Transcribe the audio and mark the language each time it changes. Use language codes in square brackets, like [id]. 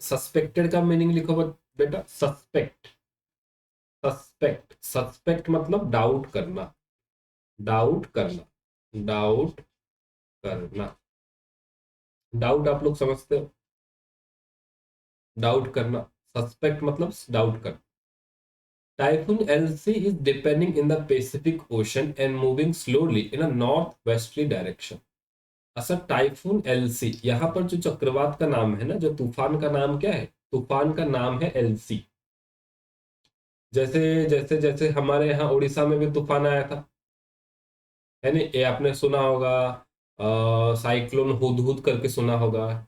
[hi] Suspected का meaning लिखो बेटा, सस्पेक्ट। सस्पेक्ट, सस्पेक्ट मतलब डाउट करना, डाउट करना, डाउट करना। डाउट आप लोग समझते हो, डाउट करना, सस्पेक्ट मतलब डाउट करना। [en] Typhoon LC is depending in the Pacific Ocean and moving slowly in a northwesterly direction. [hi] अच्छा, टाइफून एलसी, यहाँ पर जो चक्रवात का नाम है ना, जो तूफान का नाम क्या है? तूफान का नाम है एलसी। जैसे जैसे जैसे हमारे यहाँ उड़ीसा में भी तूफान आया था, है ना, ये आपने सुना होगा, साइक्लोन हुदहुद करके सुना होगा।